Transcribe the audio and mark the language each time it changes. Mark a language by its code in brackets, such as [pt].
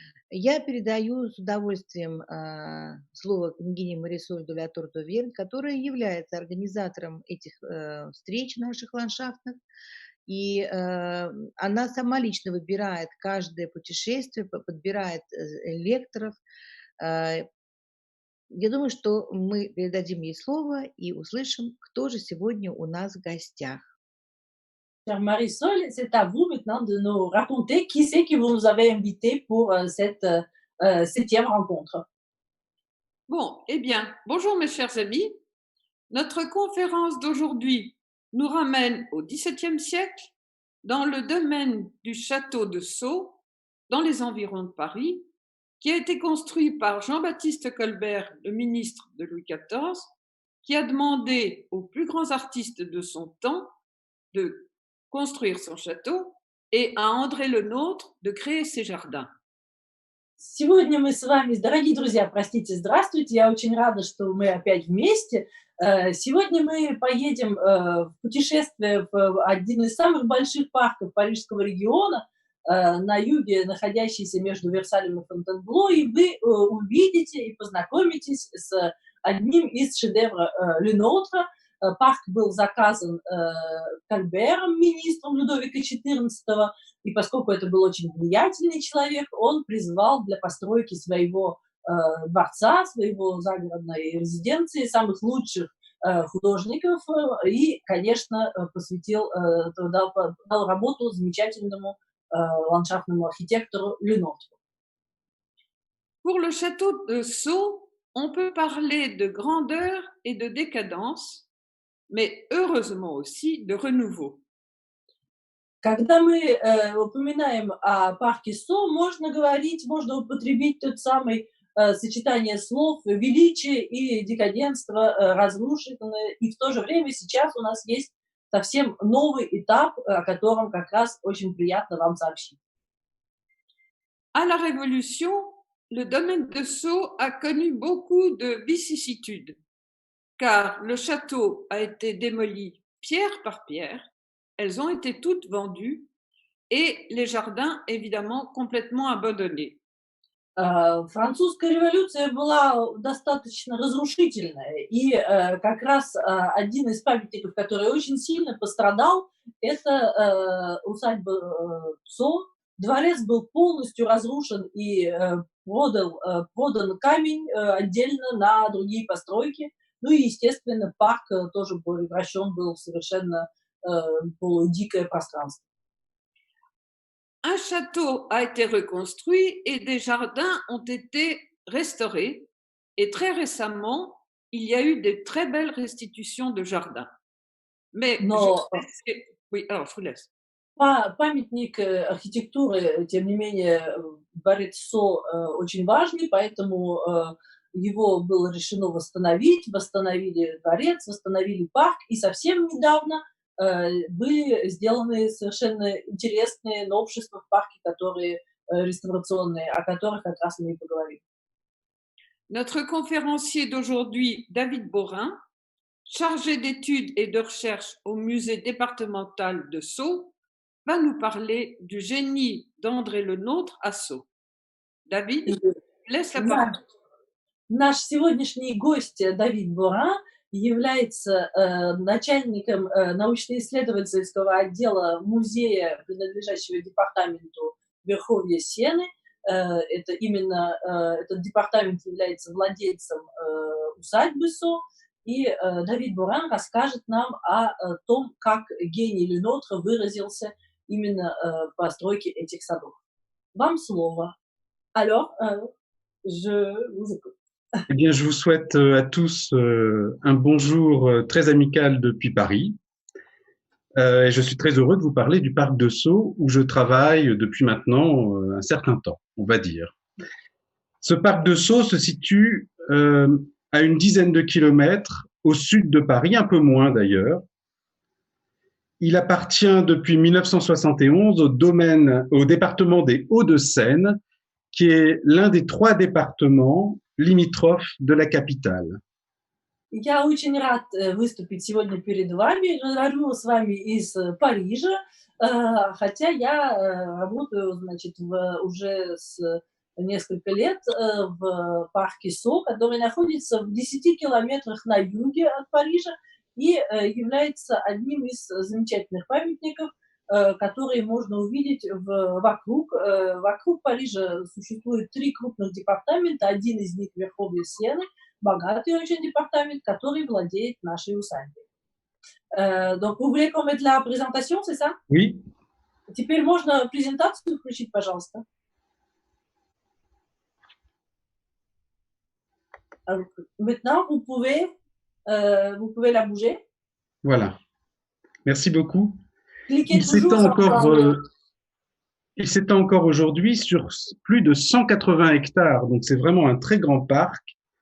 [ru] Я передаю с удовольствием слово княгине Марисоль де ла Тортувер, которая является организатором этих встреч наших ландшафтных. И она сама лично выбирает каждое путешествие, подбирает лекторов. Э, Я думаю, что мы передадим ей слово и услышим, кто же сегодня у нас в гостях. [fr] Chère Marisol, c'est à vous maintenant de nous raconter qui c'est que vous nous avez invité pour cette septième rencontre. Bon, eh bien, bonjour mes chers amis. Notre conférence d'aujourd'hui nous ramène au XVIIe siècle, dans le domaine du château de Sceaux, dans les environs de Paris, qui a été construit par Jean-Baptiste Colbert, le ministre de Louis XIV, qui a demandé aux plus grands artistes de son temps de construire son château et à André Le Nôtre de créer ses jardins. [ru] Сегодня мы с вами, дорогие друзья, простите, здравствуйте, я очень рада, что мы опять вместе. Сегодня мы поедем в путешествие в один из самых больших парков Парижского региона, на юге, находящийся между Версалем и Фонтенбло, и вы увидите и познакомитесь с одним из шедевров Ленотра. Парк был заказан Кольбером, министром Людовика XIV, и поскольку это был очень влиятельный человек, он призвал для постройки своего дворца, своего загородной резиденции самых лучших художников и, конечно, посвятил, дал работу замечательному ландшафтному архитектору Ленотру. [fr] Pour le château de Sceaux, on peut parler de grandeur et de décadence, mais heureusement aussi de renouveau. [ru] Когда мы упоминаем о парке Со, можно употребить тот самый сочетание слов величие и декаденство, разрушенное, и в то же время сейчас у нас есть совсем новый этап, о котором как раз очень приятно вам сообщить. [fr] À la Révolution, le domaine de Sceaux a connu beaucoup de vicissitudes, car le château a été démoli pierre par pierre, elles ont été toutes vendues et les jardins évidemment complètement abandonnés. [ru] Французская революция была достаточно разрушительная, и как раз один из памятников, который очень сильно пострадал, это усадьба Со. Дворец был полностью разрушен и продан камень отдельно на другие постройки. Ну и, естественно, парк тоже превращен был в совершенно полудикое пространство. [fr] Un château a été reconstruit et des jardins ont été restaurés. Et très récemment, il y a eu des très belles restitutions de jardins. Mais [ru] Но [fr] oui, alors je vous laisse. [ru] памятник архитектуры, тем не менее, дворец Со очень важный, поэтому его было решено восстановить. Восстановили дворец, восстановили парк, и совсем недавно были сделаны совершенно интересные новшества в парке, которые реставрационные, о которых как раз мы и поговорим. [fr] Notre conférencier d'aujourd'hui, David Borin, chargé d'études et de recherche au musée départemental de Sceaux, va nous parler du génie d'André Le Nôtre à Sceaux. David, laisse la parole. [ru] Наш сегодняшний гость Давид Боран является начальником научно-исследовательского отдела музея, принадлежащего департаменту Верховья Сены. Это именно этот департамент является владельцем усадьбы Со. И Давид Боран расскажет нам о том, как гений Ленотра выразился именно в постройке этих садов. Вам слово. [fr] Alors, je vous écoute. Eh bien, je vous souhaite à tous un bonjour très amical depuis Paris. Et je suis très heureux de vous parler du parc de Sceaux où je travaille depuis maintenant un certain temps, on va dire. Ce parc de Sceaux se situe à une dizaine de kilomètres au sud de Paris, un peu moins d'ailleurs. Il appartient depuis 1971 au département des Hauts-de-Seine, qui est l'un des 3 départements limitrophes de la capitale. [ru] Я очень рад выступить сегодня перед вами. Говорю с вами из Парижа, хотя я работаю, значит, уже с несколько лет в парке Со, который находится в 10 километрах на юге от Парижа и является одним из замечательных памятников, которые можно увидеть вокруг. Вокруг Парижа существует 3 крупных департамента, один из них Верховье Сены, богатый очень департамент, который владеет нашей усадьбой. [fr] Donc, vous voulez qu'on mette la présentation, c'est ça? Oui. [ru] Теперь можно презентацию включить, пожалуйста. [fr] Alors, maintenant, vous pouvez la bouger. Voilà. Merci beaucoup. Cliquez Il toujours s'étend encore aujourd'hui sur plus de 180 hectares, donc c'est vraiment un très grand parc.